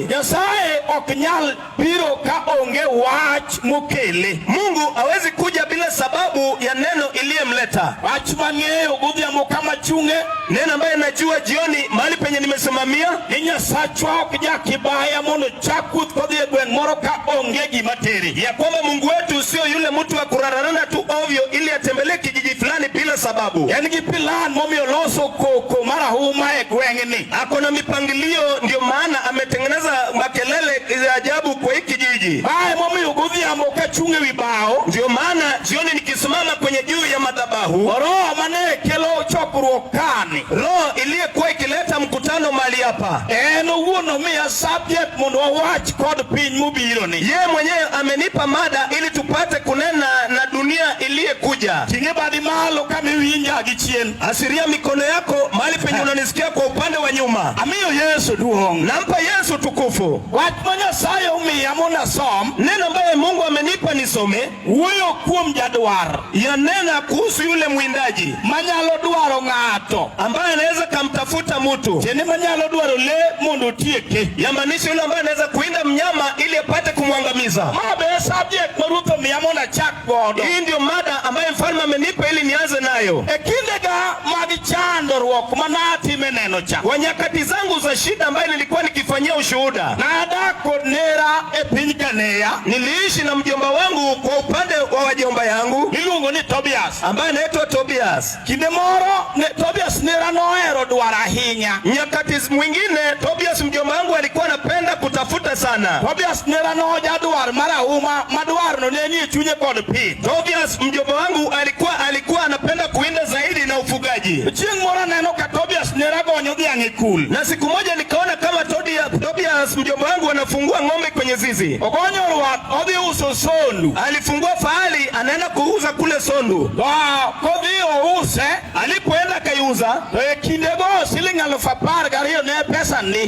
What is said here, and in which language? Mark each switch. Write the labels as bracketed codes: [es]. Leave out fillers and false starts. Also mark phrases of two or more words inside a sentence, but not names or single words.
[luo] Nyasaye oknyal biro ka onge wach mokele. [sw] Mungu hawezi kuja bila sababu ya neno iliyemleta. [luo] Wach mang'eyo godhiambo kama chunge. [sw] Neno ambaye najua jioni mahali penye nimesimamia. [luo] Ni Nyasachwa ok jakibaya mondo chakuth kodhi e gweng' moro ka onge gima tere. [sw] Ya kwamba Mungu wetu sio yule mtu wa kurarana tu ovyo ili atembelee kijiji fulani bila sababu. [luo] En gi plan momiyo loso koko marahuma e gweng'ni. [sw] Ako na mipangilio ndio maana ametengeneza makelele ya ajabu kwa hiki kijiji. [luo] Bae momiyo godhiambo ka chunge wi bao. [sw] Ndio maana jioni nikisimama kwenye juu ya madhabahu. [luo] Roho mane kelo chokruok kani. [sw] Roho iliyekuwa ikileta mkutano mahali hapa. [luo] En owuon miya subject mondo wawach kod piny mobiro ni. [sw] Yeye mwenyewe amenipa mada ili tupate kunena na dunia iliyekuja. [luo] Tinge badi malo kama winja gi chien. [sw] Asiria mikono yako mahali penye unanisikia kwa upande wa nyuma. [luo] Amiyo Yesu duong'. [sw] Nampa Yesu tukufu. [luo] Wach ma Nyasaye omiya mona som. [sw] Neno ambaye Mungu amenipa nisome. [luo] Wuoyo kuom Jadwar. [sw] Yanena kuhusu yule mwindaji. [luo] Manyalo dwaro ng'ato. [sw] Ambaye anaweza kamtafuta mtu. [luo] Tene manyalo dwaro le mondo tieke. [sw] Yamaanisha yule ambaye anaweza kuinda mnyama ili apate kumwangamiza. [luo] Mabe subject maruto miya mona chak godo. [sw] Hii ndio mada ambaye mfalme amenipa ili nianze nayo. [luo] Ekindega magi chandruok manatime neno cha. [sw] Kwa nyakati zangu za shida ambaye nilikuwa nikifanyia ushuhuda. [luo] Na adako nera e piny Kanea. [sw] Niliishi na mjomba wangu kwa upande wa wajomba yangu. [luo] Iluongo ni Tobias. [sw] Ambaye anaitwa Tobias. [luo] Kinde moro Tobias nera nohero dwaro ahinya. [sw] Nyakati mwingine Tobias mjomba wangu alikuwa anapenda kutafuta sana. [luo] Tobias nera no Jadwar mara uma Madwar no neni chunye kod pi. [sw] Tobias mjomba wangu alikuwa anapenda kuinda zaidi na ufugaji. [luo] Chieng mora neno ka Tobias nera gonyo dhiang' e kul. [sw] Na siku moja nikaona kama Tobias mjomba wangu anafungua ng'ombe kwenye zizi. [luo] Ogonyo ruat odhi uso sondu. [sw] Alifungua fahali anaenda kuuza kule Sondu. [luo] Kodhi use [sw] alipoenda kaiuza [luo] kindego shilingi 10,000 ne pesa ni.